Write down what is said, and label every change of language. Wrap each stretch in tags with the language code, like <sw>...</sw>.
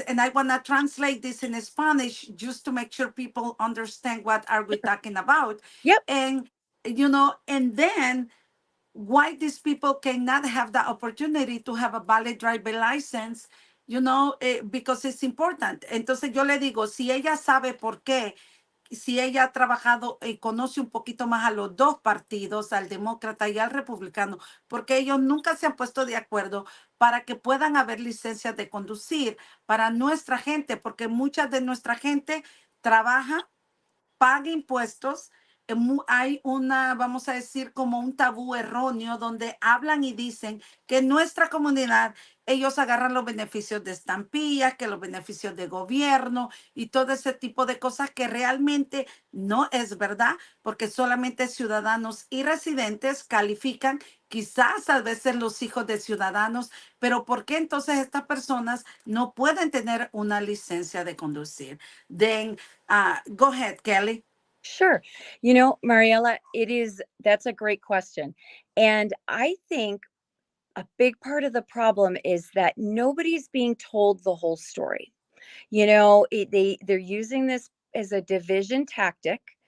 <en>And I want to translate this in Spanish just to make sure people understand what are we talking about. Yep. And and then why these people cannot have the opportunity to have a valid driver license, you know, because it's important.</en> <es>Entonces yo le digo, si ella sabe por qué, si ella ha trabajado y conoce un poquito más a los dos partidos, al demócrata y al republicano, porque ellos nunca se han puesto de acuerdo para que puedan haber licencias de conducir para nuestra gente, porque mucha de nuestra gente trabaja, paga impuestos. Hay una, vamos a decir, como un tabú erróneo donde hablan y dicen que en nuestra comunidad ellos agarran los beneficios de estampillas, que los beneficios de gobierno y todo ese tipo de cosas que realmente no es verdad, porque solamente ciudadanos y residentes califican, quizás a veces los hijos de ciudadanos, pero ¿por qué entonces estas personas no pueden tener una licencia de conducir?</es> <en>Then, go ahead, Kelly. Sure. You know, Mariela, that's a great question. And I think a big part of the problem is that nobody's being told the whole story. You know, they're using this as a division tactic.</en>